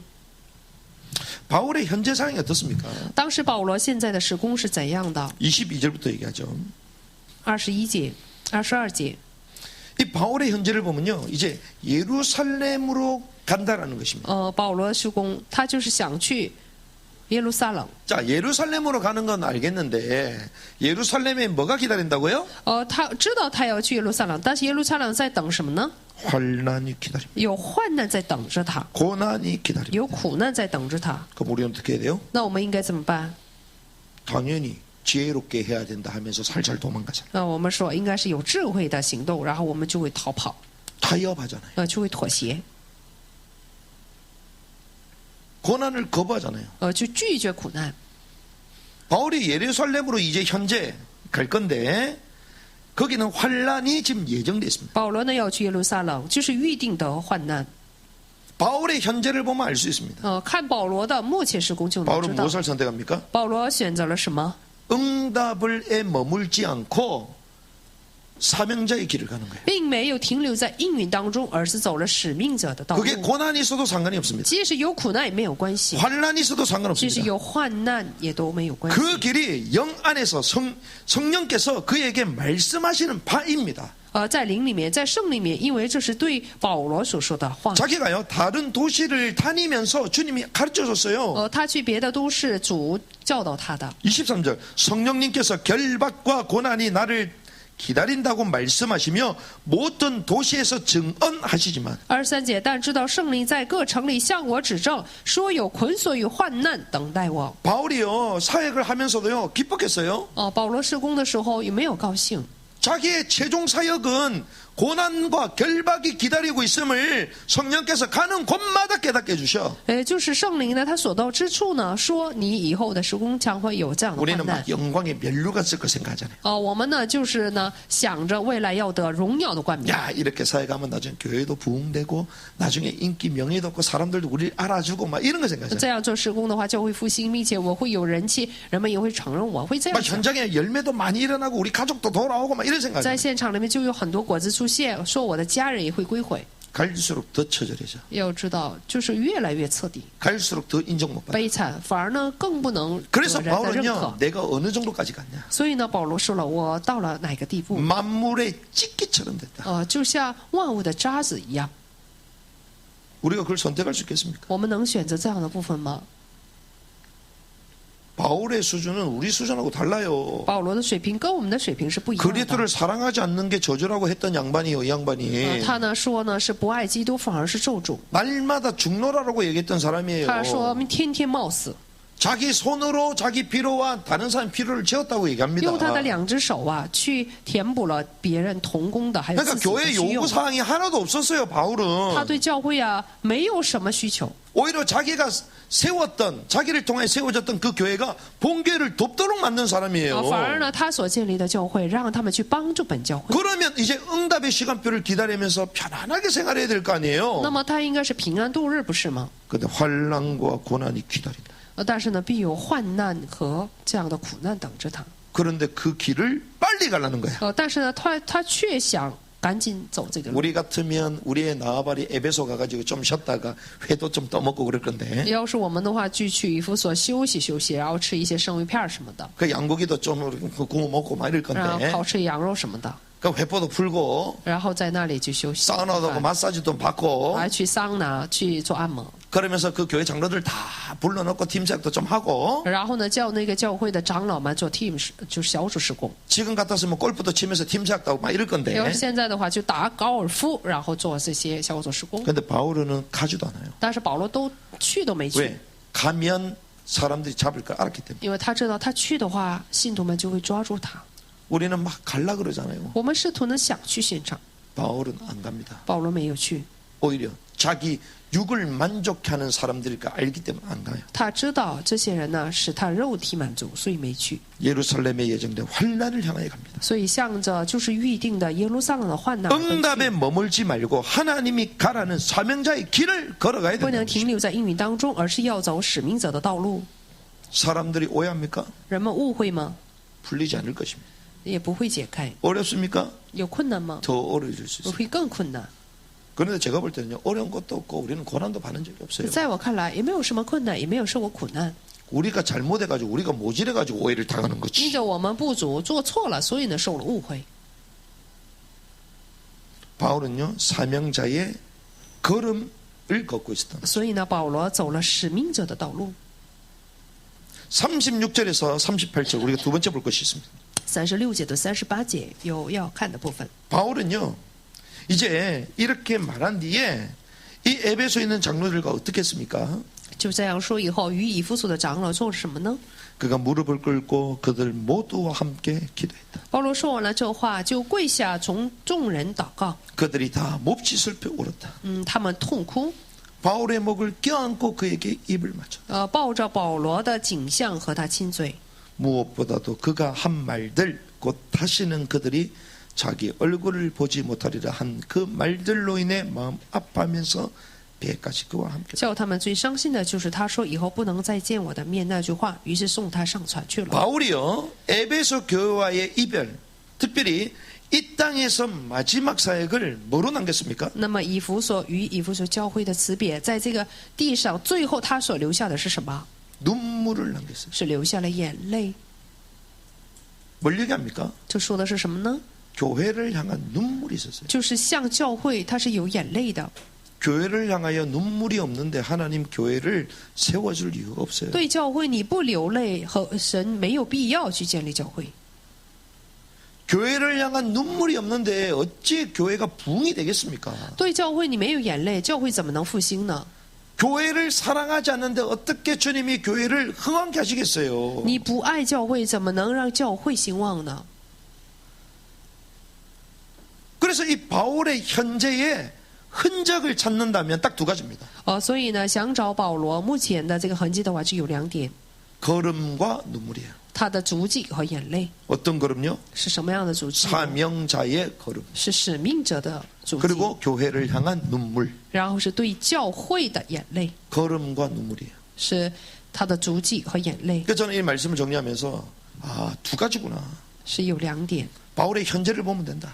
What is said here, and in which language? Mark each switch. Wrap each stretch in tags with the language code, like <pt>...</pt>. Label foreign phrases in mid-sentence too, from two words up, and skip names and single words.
<ko>바울의 현재 상황이 어떻습니까?</ko> <zh>当时保罗现在的事工是怎样的？</zh> <ko>22절부터 얘기하죠.</ko> <zh>21 节、22节。</zh> <ko>이 바울의 현재를 보면요 이제 예루살렘으로 간다라는 것입니다.</ko> <zh>保罗施工，他就是想去耶路撒冷。</zh> <ko>자 예루살렘으로 가는 건 알겠는데 예루살렘에 뭐가 기다린다고요?</ko> <zh>他知道他要去耶路撒冷，但是耶路撒冷在等什么呢？</zh> <ko>환난이 기다립니다.</ko> <zh>有患难在等着他，</zh> <ko>고난이 기다립니다.</ko> <zh>有苦难在等着他。</zh> <ko>그럼 우리는 어떻게 해야 돼요?</ko> <zh>那我们应该怎么办？</zh> <ko>당연히 지혜롭게 해야 된다 하면서 살살 도망가잖아요.</ko> <zh>我们说应该是有智慧的行动，然后我们就会逃跑，</zh> <ko>타협하잖아요.</ko> <zh>就会妥协，</zh> <ko>고난을 거부하잖아요.</ko> <zh>就拒绝苦难。</zh> <ko>바울이 예루살렘으로 이제 현재 갈 건데 거기는 환난이 지금 예정돼 있습니다.</ko> <zh>保罗呢要去耶路撒冷，就是预定的患难。</zh> <ko>바울의 현재를 보면 알 수 있습니다.</ko> <zh>看保罗的目前施工就能</zh> <ko>바울은</ko> <zh>知道，</zh> <ko>무엇을 선택합니까?</ko> <zh>保罗选择了什么？</zh> <ko>응답을에 머물지 않고 사명자의 길을 가는 거예요.</ko> <zh>并没有停留在应允当中，而是走了使命者的道路。</zh> <ko>그게 고난이 있어도 상관이 없습니다.</ko> <zh>即使有苦难也没有关系，</zh> <ko>환난이 있어도</ko> <zh>即使</zh> <ko>상관없습니다.</ko> <zh>有患难也都没有关系。</zh> <ko>그 길이 영 안에서 성령께서 그에게 말씀하시는 바입니다.</ko> <zh>在灵里面，在圣里面，因为这是对保罗所说的话。</zh> <ko>자기가요 다른 도시를 다니면서 주님이 가르쳐줬어요.</ko> <zh>他去别的都市，主教导他的。</zh> <ko>23절 성령님께서 결박과 고난이 나를 기다린다고 말씀하시며 모든 도시에서 증언하시지만</ko> <zh>23 节，但知道圣灵在各城里向我指证，说有捆锁与患难等待我。</zh> <ko>바울이요 사역을 하면서도요 기뻤겠어요.</ko> <zh>保罗施工的时候有没有高兴？</zh> <ko>자기의 최종 사역은 고난과 결박이 기다리고 있음을 성령께서 가는 곳마다 깨닫게 해주셔.</ko> <zh>就是圣灵呢，他所到之处呢，说你以后的施工将会有这样的</zh> <ko>우리는</ko> <zh>患难。</zh> <ko>막 영광의 면류가 쓸 거 생각하잖아요.</ko> <zh>我们呢就是呢想着未来要得荣耀的冠冕。</zh> <ko>야 이렇게 사역하면 나중에 교회도 부흥되고 나중에 인기 명예도 없고 사람들도 우리를 알아주고 막 이런 거 생각하잖아요.</ko> <zh>这样做施工的话，教会复兴，并且我会有人气，人们也会承认我，会这样</zh> <ko>막</ko> <zh>想。</zh> <ko>현장에 열매도 많이 일어나고 우리 가족도 돌아오고 막 이런</ko> <zh>在</zh> <ko>생각하잖아요.</ko> <zh>现场里面就有很多果子出现，说我的家人也会归回。</zh> <ko>갈수록 더 처절해져.</ko> <zh>要知道，就是越来越彻底，</zh> <ko>갈수록 더 인정 못 받아.</ko> <zh>悲惨，反而呢更不能得</zh> <ko>그래서</ko> <zh>人的认</zh> <ko>바울은요</ko> <zh>可。</zh> <ko>내가 어느 정도까지 갔냐.</ko> <zh>所以呢，保罗说了，我到了哪个地步？</zh> <ko>만물의 찢기처럼 됐다.</ko> <zh>就像万物的渣子一样。</zh> <ko>우리가 그걸 선택할 수 있겠습니까?</ko> <zh>我们能选择这样的部分吗？</zh> <ko>바울의 수준은 우리 수준하고 달라요.</ko> <zh>保罗的水平跟我们的水平是不一样的。</zh> <ko>그리스도를 사랑하지 않는 게 저주라고 했던 양반이요, 이 양반이.</ko> <zh>他呢说呢是不爱基督，反而是咒诅。</zh> <ko>날마다 죽노라라고 얘기했던 사람이에요.</ko> <zh>他说天天冒死，</zh> <ko>자기 손으로 자기 피로와 다른 사람 피로를 채웠다고 얘기합니다.</ko> <zh>用他的两只手去填补了别人同工的，还有</zh> <ko>그러니까</ko> <zh>自己的</zh> <ko>교회</ko> <zh>需用</zh> <ko>요구 。 사항이 하나도 없었어요,</ko> <zh>他</zh> <ko>바울은.</ko> <zh>对教会没有什么需求，</zh> <ko>오히려 자기가 세웠던, 자기를 통해 세워졌던 그 교회가 본교회를 돕도록 만든 사람이에요.</ko> <zh>反而呢他所建立的教会让他们去帮助本教会。</zh> <ko>그러면 이제 응답의 시간표를 기다리면서 편안하게 생활해야 될 거 아니에요.</ko> <zh>那么他应该是平安度日，不是吗？</zh> <ko>근데 환난과 고난이 기다린다.</ko> <zh>但是呢，必有患难和这样的苦难等着他。</zh> <ko>그런데 그 길을 빨리 가려는 거야.</ko> <zh>但是呢，他却想赶紧走这个路。</zh> <ko>우리 같으면 우리의 나와바리 에베소 가가지고 좀 쉬었다가 회도 좀 떠먹고 그럴 건데</ko> <zh>要是我们的话，就去以弗所休息休息，然后吃一些生鱼片什么的，</zh> <ko>그 양고기도 좀 구워 먹고 막 이럴</ko> <zh>然后</zh> <ko>건데</ko> <zh>烤吃羊肉什么的，</zh> <ko>그 회포도 풀고</ko> <zh>然后在那里就休息，</zh> <ko>사우나도 하고 마사지도 받고</ko> <zh>还去桑拿去做按摩，</zh> <ko>그러면서 그 교회 장로들 다 불러놓고 팀장도 좀 하고</ko> <zh>然后呢叫那个教会的长老们做 team 就是小组施工。</zh> <ko>지금 같았으면 골프도 치면서 팀장도 하고 막 이럴</ko> <zh>要</zh> <ko>건데</ko> <zh>是现在的话，就打高尔夫，然后做这些小组施工。</zh> <ko>근데 바울은 가지도 않아요.</ko> <zh>但是保罗都去都没去，</zh> <ko>왜? 가면 사람들이 잡을 걸 알았기 때문에</ko> <zh>因为他知道他去的话，信徒们就会抓住他。</zh> <ko>우리는 막 갈라 그러잖아요.</ko> <zh>我们试图呢想去现场，</zh> <ko>바울은 안 갑니다.</ko> <zh>保罗没有去。</zh> <ko>오히려 자기 육을 만족해 하는 사람들일까 알기 때문에 안 가요.</ko> <zh>他知道这些人呢使他肉体满足，所以没去。</zh> <ko>예루살렘에 예정된 환란을 향하여 갑니다.</ko> <zh>所以向着就是预定的耶路撒冷的患难而奔</zh> <ko>응답에</ko> <zh>去，</zh> <ko>머물지 말고 하나님이 가라는 사명자의 길을 걸어가야</ko> <zh>不能</zh> <ko>된다.</ko> <zh>停留在应允当中，而是要走使命者的道路。</zh> <ko>사람들이 오해합니까?</ko> <zh>人们误会吗？</zh> <ko>풀리지 않을 것입니다.</ko> <zh>也不会解开。</zh> <ko>어렵습니까?</ko> <zh>有困难吗？</zh> <ko>더 어려워질 수</ko> <zh>不</zh> <ko>있어요.</ko> <zh>会更困难。</zh> <ko>그런데 제가 볼 때는요, 어려운 것도 없고 우리는 고난도 받은 적이 없어요.</ko> <zh>在我看来，也没有什么困难，也没有受过苦难。</zh> <ko>우리가 잘못해가지고 우리가 모질해가지고 오해를 당하는</ko> <zh>因</zh> <ko>거지.</ko> <zh>着我们不足，做错了，所以呢受了误会。</zh> <ko>바울은요, 사명자의 걸음을 걷고 있었다.</ko> <zh>所以呢，保罗走了使命者的道路。</zh> <ko>36절에서 38절 우리가 두 번째 볼 것이 있습니다.</ko> <zh>36 节到38节有要看的部分。</zh> <ko>바울은요, 이제 이렇게 말한 뒤에 이 에베소에 있는 장로들과 어떻게 했습니까?</ko> <zh>就这样说以后，与以弗所的长老做什么呢？</zh> <ko>그가 무릎을 꿇고 그들 모두와 함께 기도했다.</ko> <zh>保罗说完了这话，就跪下从众人祷告。</zh> <ko>그들이 다 몹시 슬퍼 울었다.</ko> <zh>他们痛哭，</zh> <ko>바울의 목을 껴안고 그에게 입을 맞췄다.</ko> <zh>抱着保罗的颈项和他亲嘴。</zh> <ko>무엇보다도 그가 한 말들 곧 다시는 그들이 자기 얼굴을 보지 못하리라 한 그 말들로 인해 마음 아파하면서 배까지 그와 함께</ko> <zh>叫他们最伤心的就是他说以后不能再见我的面那句话，于是送他上船去了。</zh> <ko>바울이요 에베소 교회와의 이별 특별히 이 땅에서 마지막 사역을 뭐로 남겼습니까?</ko> <zh>那么以弗所与以弗所教会的辞别，在这个地上最后他所留下的是什么？</zh> <ko>눈물을 남겼어요.</ko> <zh>是留下了眼泪。</zh> <ko>뭘 얘기합니까?</ko> <zh>这说的是什么呢？</zh> <ko>교회를 향한 눈물이 있었어요.</ko> <zh>就是向教会，他是有眼泪的。</zh> <ko>교회를 향하여 눈물이 없는데 하나님 교회를 세워줄 이유가 없어요.</ko> <zh>对教会你不流泪，和神没有必要去建立教会。</zh> <ko>교회를 향한 눈물이 없는데 어찌 교회가 부흥이 되겠습니까?</ko> <zh>对教会你没有眼泪，教会怎么能复兴呢？</zh> <ko>교회를 사랑하지 않는데 어떻게 주님이 교회를 흥왕케 하시겠어요?</ko> <zh>你不爱教会，怎么能让教会兴旺呢？</zh> <ko>그래서 이 바울의 현재의 흔적을 찾는다면 딱 두 가지입니다.</ko> <zh>所以呢，想找保罗目前的这个痕迹的话，就有两点：</zh> <ko>걸음과 눈물이에요.</ko> <zh>他的足迹和眼泪。</zh> <ko>어떤 걸음요?</ko> <zh>是什么样的足迹呢？</zh> <ko>사명자의 걸음.</ko> <zh>是使命者的足迹，</zh> <ko>그리고 교회를 향한 눈물.</ko> <zh>然后是对教会的眼泪，</zh> <ko>걸음과 눈물이에요.</ko> <zh>是他的足迹和眼泪，</zh> <ko>그래서 저는 이 말씀을 정리하면서 두 가지구나.</ko> <zh>是有两点。</zh> <ko>바울의 현재를 보면 된다.</ko>